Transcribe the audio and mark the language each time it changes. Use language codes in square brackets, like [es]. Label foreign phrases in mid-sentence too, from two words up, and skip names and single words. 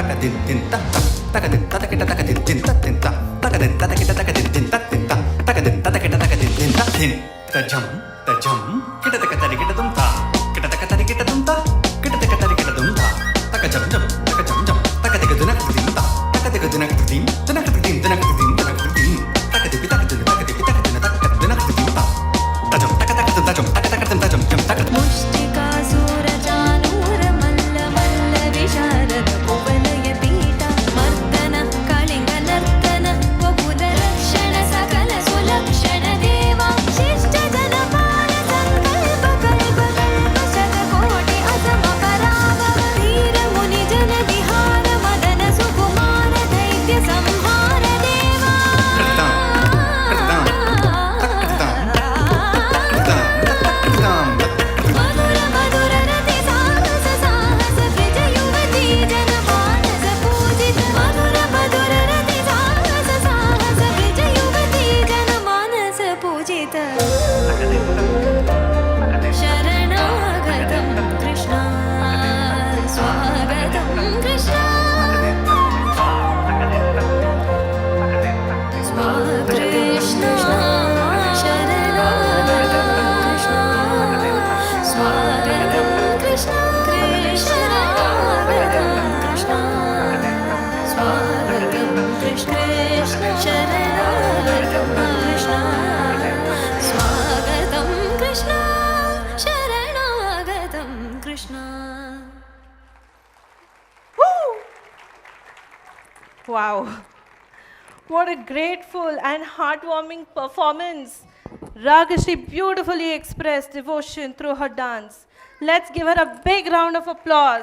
[sa] din din ta takadin tatakita takadin din ta din ta takadin tatakita takadin din ta din ta takadin tatakita takadin din ta din tajam kita takatari kita dum ta kita takatari kita dum ta kita takatari kita dum ta takajam jam takadiga dunak din ta takadiga dunak din takadibi takaduna din ta tajam tajam takat मुष्टिकासुरचानूर मल्ल मल्ल विशारद कुवलय पीठ मर्दन कलिंग नर्तन वपुल रक्षण सकल सुलक्षण देवा शिष्ट जनपाल संकल्प कल्प कल्प शतकोटि असम पराभव धीर मुनि जन विहार मदन सुकुमार दैत्य संहार देवा मधुर मधुर रति साहस साहस ब्रज युवती जनमानस पूजित मधुर मधुर रति साहस साहस ब्रज युवती जनमानस पूजित शरणागतं कृष्ण स्वागतं कृष्ण कृष्ण शरणागतं कृष्ण स्वागतं कृष्ण शरणागतं कृष्ण स्वागतं कृष्ण शरणागतं कृष्ण स्वागतं कृष्ण शरणागतं कृष्ण [en] Wow. What a grateful and heartwarming performance. Ragashri beautifully expressed devotion through her dance. Let's give her a big round of applause.